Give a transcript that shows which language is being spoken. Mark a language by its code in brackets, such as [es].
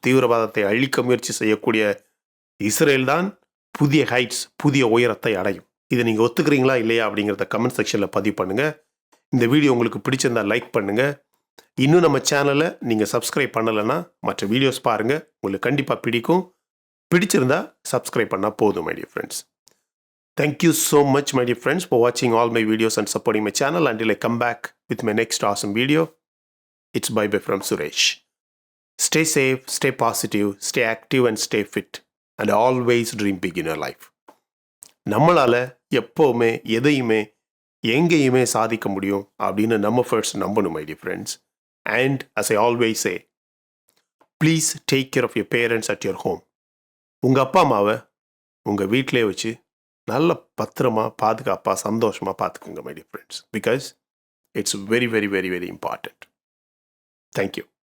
[ta] தீவிரவாதத்தை அழிக்க முயற்சி செய்யக்கூடிய இஸ்ரேல் தான் புதிய ஹைட்ஸ், புதிய உயரத்தை அடையும். இதை நீங்கள் ஒத்துக்கிறீங்களா இல்லையா அப்படிங்கிறத கமெண்ட் செக்ஷனில் பதிவு பண்ணுங்கள். இந்த வீடியோ உங்களுக்கு பிடிச்சிருந்தா லைக் பண்ணுங்கள். இன்னும் நம்ம சேனலை நீங்கள் சப்ஸ்கிரைப் பண்ணலைன்னா மற்ற வீடியோஸ் பாருங்கள், உங்களுக்கு கண்டிப்பாக பிடிக்கும். பிடிச்சிருந்தா சப்ஸ்கிரைப் பண்ணால் போதும் [en] my dear friends. Thank you so much my dear friends for watching all my videos and supporting my channel. Until I come back with my next awesome video, it's bye bye from Suresh. Stay safe, stay positive, stay active and stay fit and always dream big in your life. [ta] நம்மளால எப்போவுமே எதையுமே எங்கேயுமே சாதிக்க முடியும் அப்படின்னு நம்ம first நம்பணும் [en] my dear friends. And as I always say, please take care of your parents at your home. [ta] உங்கள் அப்பா அம்மாவை உங்கள் வீட்டிலே வச்சு நல்ல பத்திரமா பாதுகாப்பாக சந்தோஷமாக பார்த்துக்குங்க [en] my dear friends, because it's very very very very important. Thank you.